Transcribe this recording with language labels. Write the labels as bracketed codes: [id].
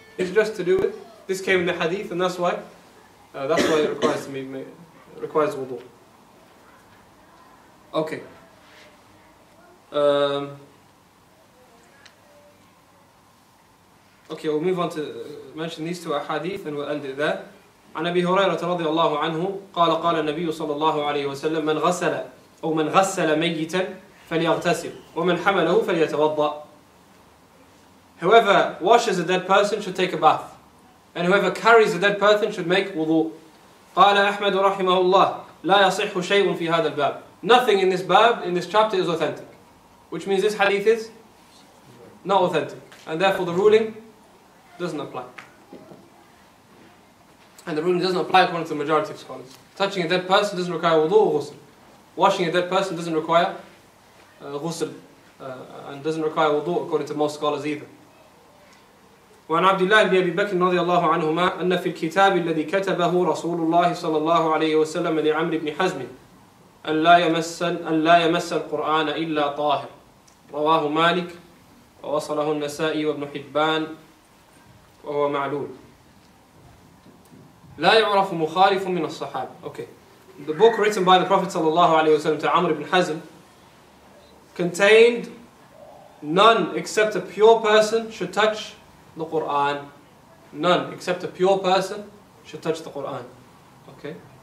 [en] It's just to do with this came in the hadith, and that's why it requires wudu. Okay. Okay, we'll move on to mention these two hadith and we'll end it there. [ar] عن أبي هريرة رضي الله عنه قال قال النبي صلى الله عليه وسلم من غسل ميتا فليغتسل ومن حمله فليتوضأ. [en] Whoever washes a dead person should take a bath, and whoever carries a dead person should make wudu. [ar] قال أحمد رحمه الله لا يصح شيء في هذا الباب. [en] Nothing in this chapter is authentic, which means this hadith is not authentic, and therefore the ruling doesn't apply. And the ruling doesn't apply according to the majority of scholars. Touching a dead person doesn't require wudu or ghusl. Washing a dead person doesn't require ghusl, and doesn't require wudu according to most scholars either. [ar] وعن عبد الله بن أبي بكر رضي الله عنهما أن في الكتاب الذي كتبه رسول الله صلى الله عليه وسلم لعمرو بن حزم أن لا يمس القرآن إلا طاهر. رواه مالك ووصله النسائي وابن حبان وهو معلول. لا يعرف مخالف من الصحابة. [en] Okay. The book written by the Prophet صلى الله عليه وسلم to Amr ibn Hazm contained none except a pure person should touch the Quran. None except a pure person should touch the Quran. Okay.